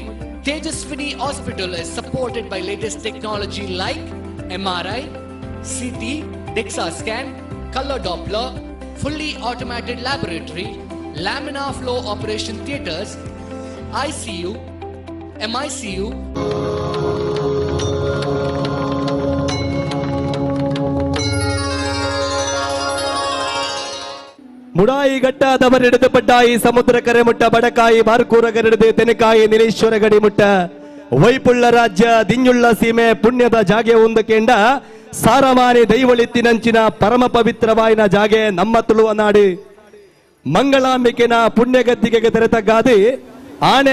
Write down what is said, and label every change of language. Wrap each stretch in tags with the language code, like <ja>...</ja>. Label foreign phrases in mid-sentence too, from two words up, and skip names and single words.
<en>Tejaswini Hospital is supported by latest technology like MRI, CT, DEXA scan, color Doppler, fully automated laboratory, laminar flow operation theaters, ICU, MICU.</en> <tcy>ಮುಡಾಯಿ ಘಟ್ಟದವರೆಡೆದು ಪಡ್ಡಾಯಿ ಸಮುದ್ರ ಕರೆ ಮುಟ್ಟ ಬಡಕಾಯಿ ಬಾರ್ಕೂರಗರೆಡೆದು ತೆನಕಾಯಿ ನಿರೀಶ್ವರ ಗಡಿ ಮುಟ್ಟ ವೈಪುಳ್ಳ ರಾಜ್ಯ ದಿಂಜುಳ್ಳ ಸೀಮೆ ಪುಣ್ಯದ ಜಾಗೆ ಒಂದಕ್ಕೆಂಡ ಸಾರಮಾನಿ ದೈವಳಿತ್ತಿನಂಚಿನ ಪರಮ ಪವಿತ್ರವಾಯಿನ ಜಾಗೆ ನಮ್ಮ ತುಳುವ ನಾಡು ಮಂಗಳಾಂಬಿಕೆನ ಪುಣ್ಯಗದ್ದಿಗೆಗೆ ತೆರೆತ ಗಾದಿ ಆನೆ</tcy>